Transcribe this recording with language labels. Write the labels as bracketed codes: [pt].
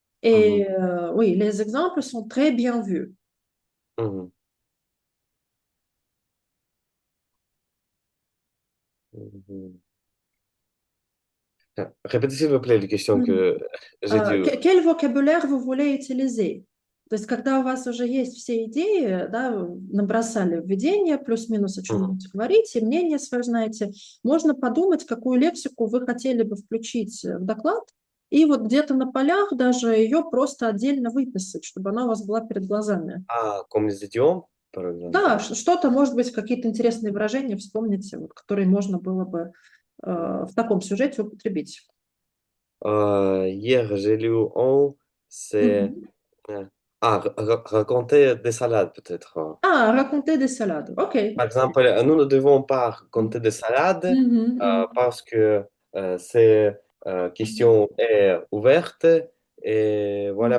[fr] Mhm. Et oui, les exemples sont très bien vus. Mhm. Mhm. Répétez s'il vous plaît les questions Мгм. que j'ai dû. Quel vocabulaire [ru] вы [fr] voulez utiliser? [ru] То есть, когда у вас уже есть все идеи, да, набросали введение, плюс-минус о чем Мгм. будете говорить, и мнение свое знаете, можно подумать, какую лексику вы хотели бы включить в доклад, и вот где-то на полях даже ее просто отдельно выписать, чтобы она у вас была перед глазами. [fr] Ah, comme les idiomes, par [ru] Да, [fr] exemple. [ru] что-то, может быть, какие-то интересные выражения вспомните, вот, которые можно было бы в таком сюжете употребить. [fr] Hier, j'ai lu un, c'est Мгм. raconter des salades peut-être. Ah, raconter des salades. OK. Par exemple, nous ne devons pas raconter des salades Mhm, mhm. parce que ces questions est ouverte et voilà